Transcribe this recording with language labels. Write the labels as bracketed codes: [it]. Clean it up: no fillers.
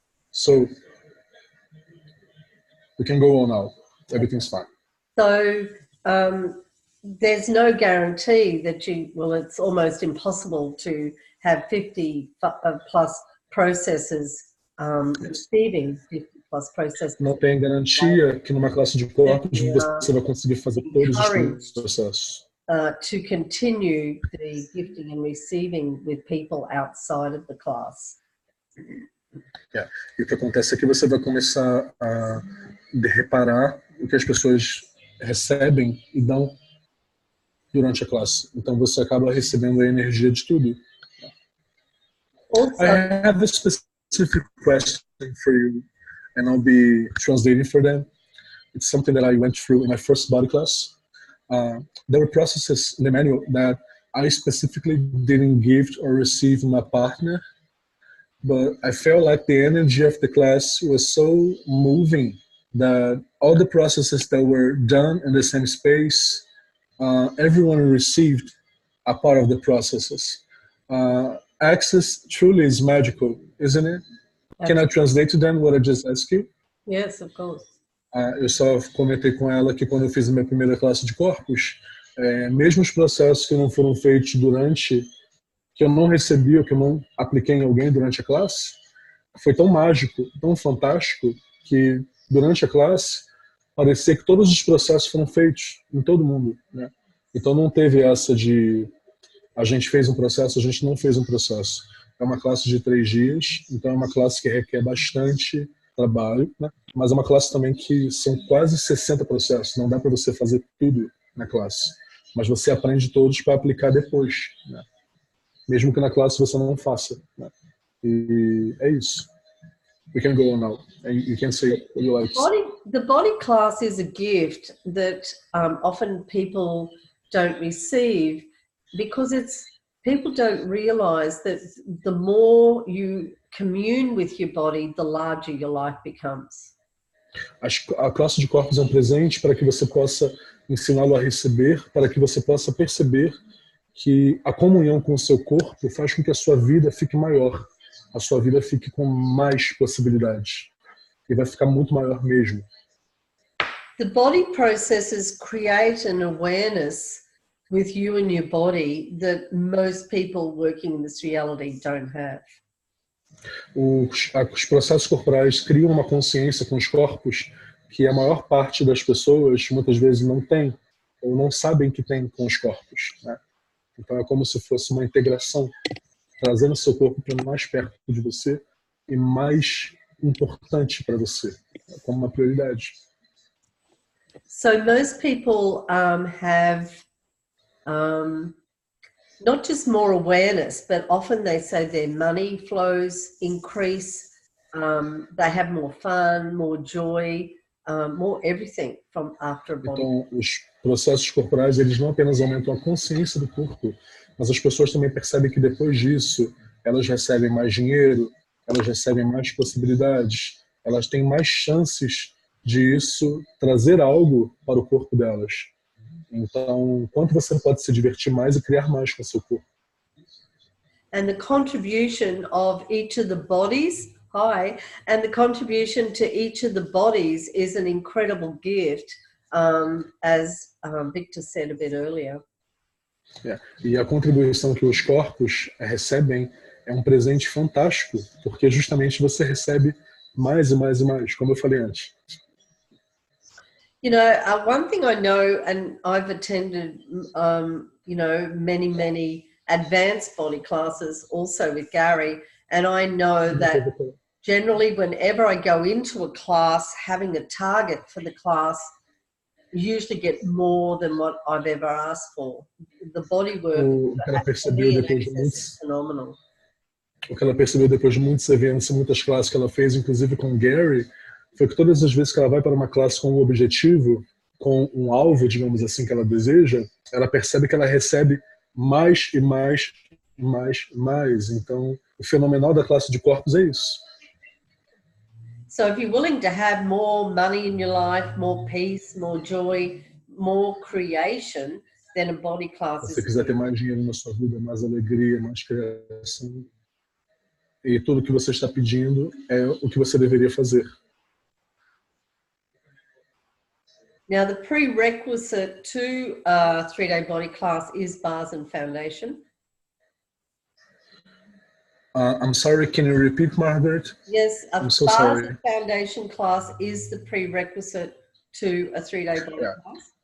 [en] So we can go on now. Everything's fine. So there's no guarantee that it's almost impossible to have 50 plus processes receiving 50 plus processes. [pt] Não tem garantia que numa classe de corpos você vai conseguir fazer todos os processos. [en] To continue the gifting and receiving with people outside of the class. [pt] E o que acontece é que você vai começar a reparar o que as pessoas recebem e dão durante a classe. Então você acaba recebendo a energia de tudo. [en] Also, I have a specific question for you, and I'll be translating for them. It's something that I went through in my first body class. There were processes in the manual that I specifically didn't give or receive my partner, but I felt like the energy of the class was so moving that all the processes that were done in the same space, everyone received a part of the processes. Access truly is magical, isn't it? Can I translate to them what I just asked you? Yes, of course. [pt] Eu só comentei com ela que quando eu fiz a minha primeira classe de corpos, mesmo os processos que não foram feitos durante, que eu não recebi ou que eu não apliquei em alguém durante a classe, foi tão mágico, tão fantástico, que durante a classe parecia que todos os processos foram feitos em todo mundo, né? Então não teve essa de a gente fez um processo, a gente não fez um processo. É uma classe de 3 dias, então é uma classe que requer bastante trabalho, né? Mas é uma classe também que são quase 60 processos, não dá para você fazer tudo na classe, mas você aprende todos para aplicar depois, né? Mesmo que na classe você não faça, né? E é isso. [en] We can go on now. You can say what you like. The body class is a gift that often people don't receive because people don't realize that the more you commune with your body, the larger your life becomes. [pt] A classe de corpos é um presente para que você possa ensiná-lo a receber, para que você possa perceber que a comunhão com o seu corpo faz com que a sua vida fique maior, a sua vida fique com mais possibilidades e vai ficar muito maior mesmo. [en] The body processes create an awareness with you and your body that most people working in this reality don't have. [pt] Os processos corporais criam uma consciência com os corpos que a maior parte das pessoas muitas vezes não tem ou não sabem que tem com os corpos, né? Então é como se fosse uma integração, trazendo seu corpo para mais perto de você e mais importante para você, como uma prioridade. [en] So most people have not just more awareness, but often they say their money flows increase, they have more fun, more joy, more everything from after a body. [pt] Então, os processos corporais, eles não apenas aumentam a consciência do corpo, mas as pessoas também percebem que depois disso, elas recebem mais dinheiro, elas recebem mais possibilidades, elas têm mais chances de isso trazer algo para o corpo delas. Então, quanto você pode se divertir mais e criar mais com o seu corpo? [en] And the contribution of each of the bodies, and the contribution to each of the bodies is an incredible gift, as Victor said a bit earlier. [pt] E a contribuição que os corpos recebem é um presente fantástico, porque justamente você recebe mais e mais e mais, como eu falei antes. [en] You know, one thing I know, and I've attended, you know, many advanced body classes also with Gary, and I know that generally whenever I go into a class, having a target for the class, usually get more than what I've ever asked for. The body work for me in Access is phenomenal. [pt] O que ela percebeu depois de muitos eventos e muitas classes que ela fez, inclusive com o Gary, foi que todas as vezes que ela vai para uma classe com um objetivo, com um alvo, digamos assim, que ela deseja, ela percebe que ela recebe mais e mais, mais, mais. Então, o fenomenal da classe de corpos é isso. [en] So if you're willing to have more money in your life, more peace, more joy, more creation, then a body class [pt] Se você quiser ter mais dinheiro na sua vida, mais alegria, mais criação, e tudo que você está pedindo é o que você deveria fazer. [en] Now, the prerequisite to a 3-day body class is bars and foundation. I'm sorry, can you repeat, Margaret? Yes, I'm so bars sorry. and foundation class is the prerequisite to a 3-day body class.